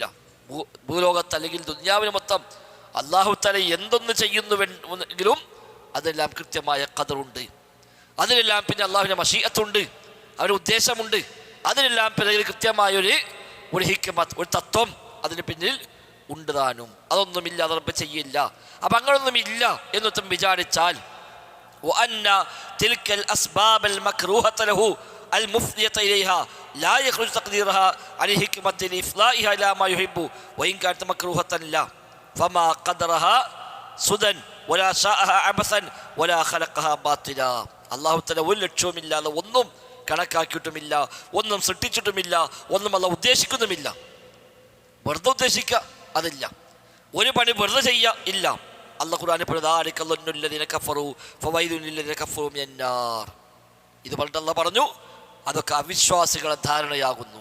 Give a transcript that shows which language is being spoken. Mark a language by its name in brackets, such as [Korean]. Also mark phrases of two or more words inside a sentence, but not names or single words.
[Malayalam] ഭൂലോകത്ത് അല്ലെങ്കിൽ ദുനിയാവിന് മൊത്തം അല്ലാഹു തആല എന്തൊന്ന് ചെയ്യുന്നുവെങ്കിലും അതെല്ലാം കൃത്യമായ ഖദറുണ്ട്. അതിലെല്ലാം പിന്നെ അള്ളാഹുവിൻ്റെ മശീഅത്തുണ്ട്, അവൻ്റെ ഉദ്ദേശമുണ്ട്. അതിലെല്ലാം പിന്നെ കൃത്യമായൊരു ഹിക്മത്ത്, ഒരു തത്വം അതിന് പിന്നിൽ ഉണ്ട് താനും. അതൊന്നുമില്ലാതെ റബ്ബ് ചെയ്യില്ല. അപ്പം അങ്ങനൊന്നും ഇല്ല എന്നൊന്നും വിചാരിച്ചാൽ [Arabic] وأن تلك الأسباب المكروهة له المفضية إليها لا يخرج تقديرها عن حكمة لإفضائها إلى ما يحب وإن كانت مكروهة له فما قدرها سدى ولا شاءها عبثا ولا خلقها باطلا. [Malayalam] അല്ലാഹു തആല ഒരു ലക്ഷ്യവുമില്ലാതെ ഒന്നും കണക്കാക്കിയിട്ടുമില്ല, ഒന്നും സൃഷ്ടിച്ചിട്ടുമില്ല, ഒന്നും അല്ലാഹു ഉദ്ദേശിക്കുന്നുമില്ല. വെറുതെ ഉദ്ദേശിക്കുക അതില്ല, ഒരു പണി വെറുതെ ചെയ്യുക ഇല്ല. അല്ലാഹു ഖുർആനിൽ ഇത് പറഞ്ഞിട്ട് അല്ലാഹു പറഞ്ഞു അതൊക്കെ അവിശ്വാസികളെ ധാരണയാകുന്നു.